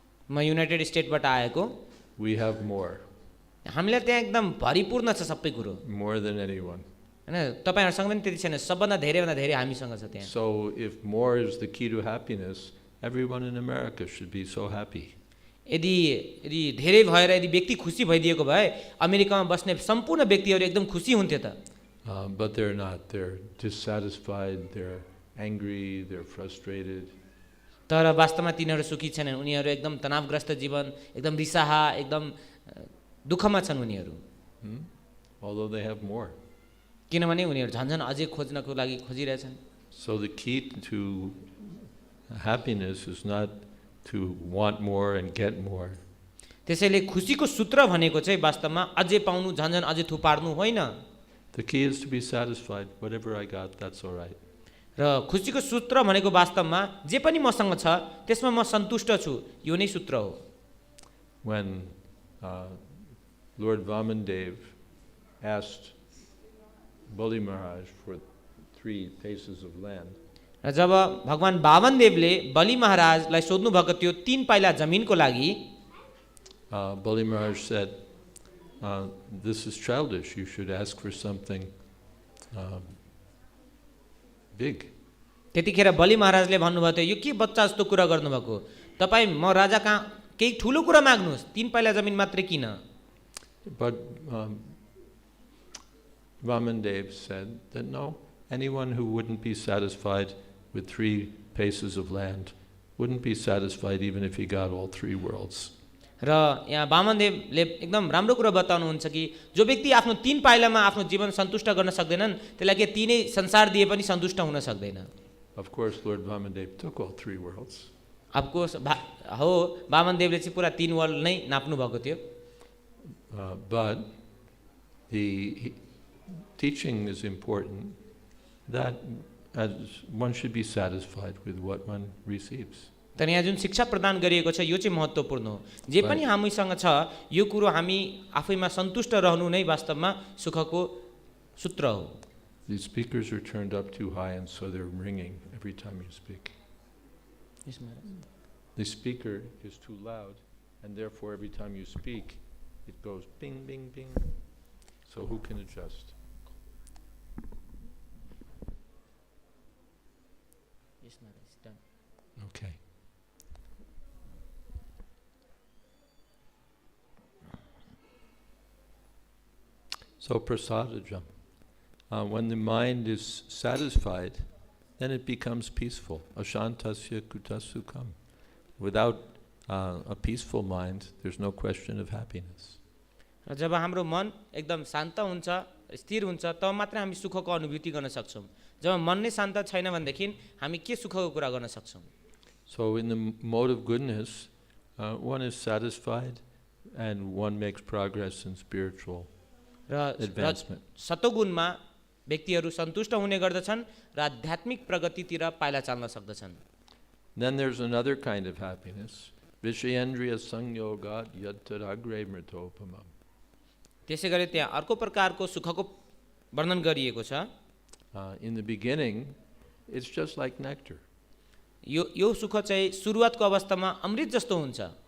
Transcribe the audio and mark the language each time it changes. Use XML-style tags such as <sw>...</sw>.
<ne>म युनाइटेड स्टेटबाट आएको।</ne> <en>We have more.</en> <ne>हामीलाई त्यहाँ एकदम भरिपूर्ण छ सबै कुरो।</ne> <en>More than anyone.</en> <ne>हैन तपाईहरुसँग पनि त्यति छैन, सबभन्दा धेरैभन्दा धेरै हामीसँग छ त्यहाँ।</ne> <en>So if more is the key to happiness, everyone in America should be so happy.</en> <ne>यदि धेरै भएर यदि व्यक्ति खुसी भइदिएको भए अमेरिकामा बस्ने सम्पूर्ण व्यक्तिहरू एकदम खुसी हुन्थे त।</ne> <en>But they're not. They're dissatisfied, they're angry, they're frustrated.</en> <ne>तर वास्तवमा तिनीहरू सुखी छैनन्, उनीहरू एकदम तनावग्रस्त जीवन, एकदम रिसाहा, एकदम दुःखमा छन् उनीहरू।</ne> <en>Although they have more.</en> <ne>किनभने उनीहरू झन्झन अझै खोज्नको लागि खोजिरहेछन्।</ne> <en>So the key to happiness is not to want more and get more.</en> <ne>त्यसैले खुसीको सूत्र भनेको चाहिँ वास्तवमा अझै पाउनु, झन्झन अझै थुपार्नु होइन।</ne> <en>The key is to be satisfied. Whatever I got, that's all right.</en> <ne>र खुसीको सूत्र भनेको वास्तवमा जे पनि मसँग छ त्यसमा म सन्तुष्ट छु, यो नै सूत्र हो।</ne> <en>When Lord Vamandev asked Bali Maharaj for 3 paces of land,</en> <ne>र जब भगवान वामनदेवले बलि महाराजलाई सोध्नु भएको थियो 3 पाइला जमिनको लागि,</ne> <en>Bali Maharaj said, this is childish. You should ask for something big.</en> <ne>त्यतिखेर बलि महाराजले भन्नुभयो थियो यो के बच्चा जस्तो कुरा गर्नुभएको, तपाई म राजा कहाँ केही ठुलो कुरा माग्नुस्, 3 पाइला जमिन मात्रै किन।</ne> <en>But Vamandev said that no, anyone who wouldn't be satisfied with 3 paces of land wouldn't be satisfied even if he got all 3 worlds.</en> <ne>र यहाँ वामनदेवले एकदम राम्रो कुरा बताउनुहुन्छ कि जो व्यक्ति आफ्नो 3 पाइलामा आफ्नो जीवन सन्तुष्ट गर्न सक्दैनन् त्यसलाई के तीनै संसार दिए पनि सन्तुष्ट हुन सक्दैन।</ne> <en>Of course, Lord Vamandev took all 3 worlds.</en> <ne>आपको हो वामनदेवले चाहिँ पुरा 3 वर्ल्ड नै नाप्नु भएको थियो।</ne> <en>But the teaching is important that as one should be satisfied with what one receives.</en> <ne>तर यहाँ जुन शिक्षा प्रदान गरिएको छ यो चाहिँ महत्त्वपूर्ण हो। जे पनि हामीसँग छ यो कुरो हामी आफैमा सन्तुष्ट रहनु नै वास्तवमा सुखको सूत्र हो।</ne> <en>The speakers are turned up too high and so they're ringing every time you speak. Yes, Maharaj. The speaker is too loud and therefore every time you speak it goes bing bing bing. So who can adjust? Yes, Maharaj, done. Okay. So prasāda-jam. When the mind is satisfied, then it becomes peaceful.</en> <sa>Ashantasya kuta sukham.</sa> <en>Without a peaceful mind, there's no question of happiness.</en> <ne>जब हाम्रो मन एकदम शान्त हुन्छ, स्थिर हुन्छ, तब मात्र हामी सुखको अनुभूति गर्न सक्छौं। जब मन नै शान्त छैन भनेदेखि हामी के सुखको कुरा गर्न सक्छौं?</ne> <en>So in the mode of goodness, one is satisfied and one makes progress in spiritual advancement.</en> <ne>सतोगुणमा व्यक्तिहरू सन्तुष्ट हुने गर्दछन् र आध्यात्मिक प्रगतितिर पाइला चाल्न सक्दछन्।</ne> <en>Then there's another kind of happiness,</en> <sa>viṣayendriya sanyogat yadtad agre mṛtopamam.</sa> <ne>त्यसैगरी त्यहाँ अर्को प्रकारको सुखको वर्णन गरिएको छ।</ne> <en>In the beginning, it's just like nectar.</en> <ne>यो सुख चाहिँ सुरुवातको अवस्थामा अमृत जस्तो हुन्छ।</ne>